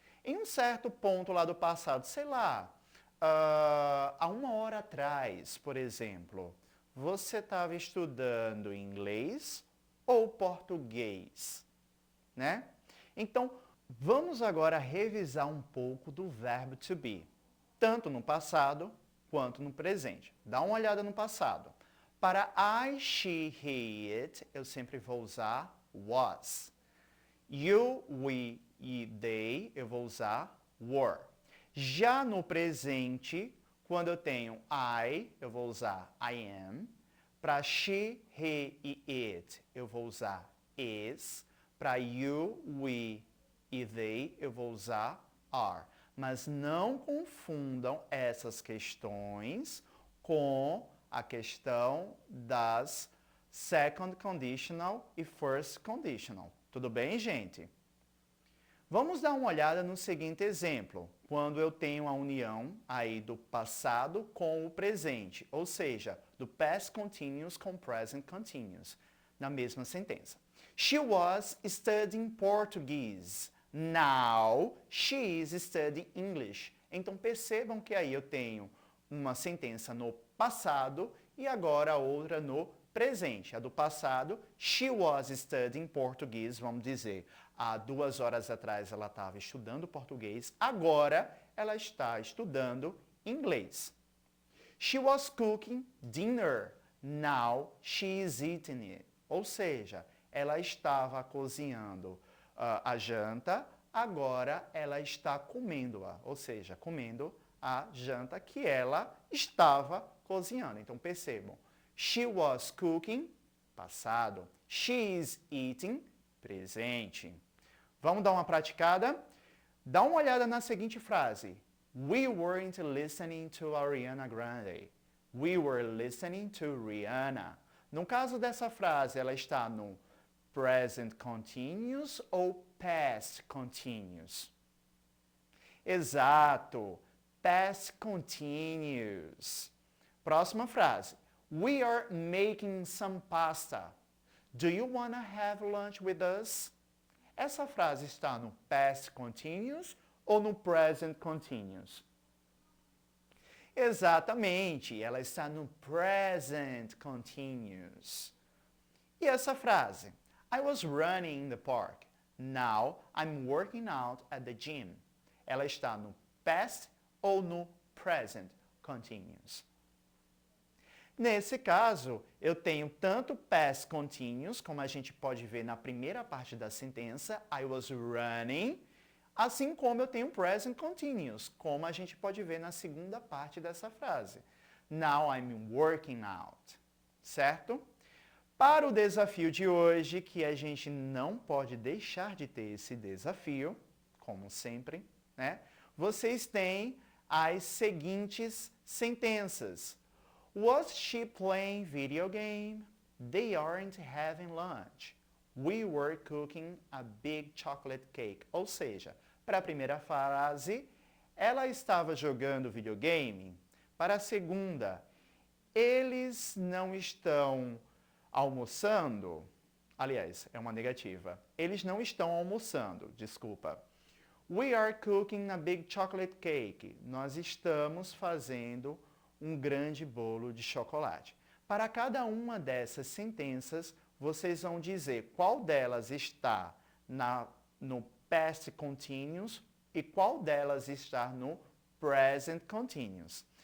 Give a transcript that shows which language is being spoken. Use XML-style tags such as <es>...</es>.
<pt>Em um certo ponto lá do passado, sei lá, há 1 hora atrás, por exemplo, você estava estudando inglês ou português, né? Então, vamos agora revisar um pouco do verbo to be, tanto no passado quanto no presente. Dá uma olhada no passado. Para I, she, he, it, eu sempre vou usar was. You, we e they, eu vou usar were. Já no presente, quando eu tenho I, eu vou usar I am. Para she, he e it, eu vou usar is. Para you, we e they, eu vou usar are. Mas não confundam essas questões com a questão das second conditional e first conditional. Tudo bem, gente? Vamos dar uma olhada no seguinte exemplo, quando eu tenho a união aí do passado com o presente, ou seja, do past continuous com present continuous, na mesma sentença.</pt> <en>She was studying Portuguese. Now she is studying English.</en> <pt>Então percebam que aí eu tenho uma sentença no passado e agora outra no presente. A do passado,</pt> <en>she was studying Portuguese,</en> <pt>vamos dizer. Há 2 horas atrás ela estava estudando português, agora ela está estudando inglês.</pt> <en>She was cooking dinner, now she is eating it.</en> <pt>Ou seja, ela estava cozinhando a janta, agora ela está comendo-a. Ou seja, comendo a janta que ela estava cozinhando. Então percebam,</pt> <en>she was cooking,</en> <pt>passado.</pt> <en>She is eating, presente.</en> <pt>Vamos dar uma praticada? Dá uma olhada na seguinte frase.</pt> <en>We weren't listening to Ariana Grande. We were listening to Rihanna.</en> <pt>No caso dessa frase, ela está no present continuous ou past continuous? Exato,</pt> <en>past continuous.</en> <pt>Próxima frase.</pt> <en>We are making some pasta. Do you wanna have lunch with us?</en> <pt>Essa frase está no past continuous ou no present continuous? Exatamente, ela está no present continuous. E essa frase?</pt> <en>I was running in the park. Now I'm working out at the gym.</en> <pt>Ela está no past ou no present continuous? Nesse caso, eu tenho tanto past continuous, como a gente pode ver na primeira parte da sentença,</pt> <en>I was running,</en> <pt>assim como eu tenho present continuous, como a gente pode ver na segunda parte dessa frase.</pt> <en>Now I'm working out.</en> <pt>Certo? Para o desafio de hoje, que a gente não pode deixar de ter esse desafio, como sempre, né? Vocês têm as seguintes sentenças.</pt> <en>Was she playing video game? They aren't having lunch. We were cooking a big chocolate cake.</en> <pt>Ou seja, para a primeira frase, ela estava jogando videogame. Para a segunda, eles não estão almoçando. Aliás, é uma negativa. Eles não estão almoçando, desculpa.</pt> <en>We are cooking a big chocolate cake.</en> <pt>Nós estamos fazendo um grande bolo de chocolate. Para cada uma dessas sentenças, vocês vão dizer qual delas está no past continuous e qual delas está no present continuous.</pt>